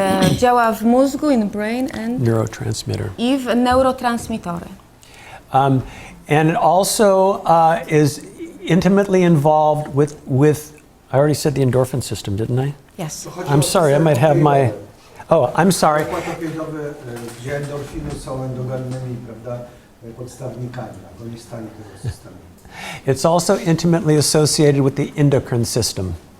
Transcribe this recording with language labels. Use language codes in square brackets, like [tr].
[pl] Działa w mózgu, [en] in brain and neurotransmitter. [pl] I w neurotransmitory. [en] And it also is intimately involved with I already said the endorphin system, didn't I? Yes. I'm sorry, I might have my... Oh, I'm sorry. [pl] Gdzie endorfiny są endogennymi, prawda, podstawnikami, agonistami tego systemu. [en] It's also intimately associated with the endocrine system.